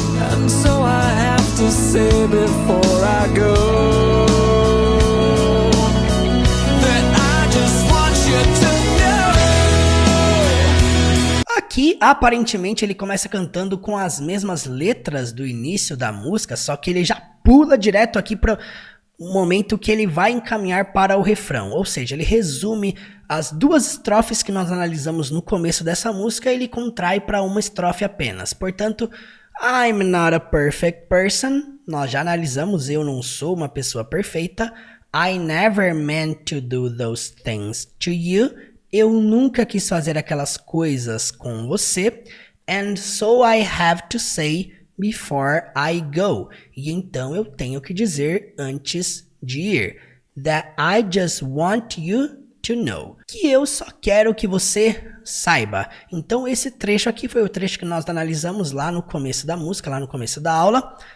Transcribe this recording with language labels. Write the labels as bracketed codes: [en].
[en] And so I have to say before I go that I just want you to know. [pt] Aqui, aparentemente, ele começa cantando com as mesmas letras do início da música, só que ele já pula direto aqui para o momento que ele vai encaminhar para o refrão. Ou seja, ele resume as 2 estrofes que nós analisamos no começo dessa música e ele contrai para uma estrofe apenas. Portanto, [en] I'm not a perfect person. [pt] Nós já analisamos, eu não sou uma pessoa perfeita. [en] I never meant to do those things to you. [pt] Eu nunca quis fazer aquelas coisas com você. [en] And so I have to say before I go. [pt] E então eu tenho que dizer antes de ir. [en] That I just want you to know. [pt] Que eu só quero que você saiba. Então esse trecho aqui foi o trecho que nós analisamos lá no começo da música, lá no começo da aula.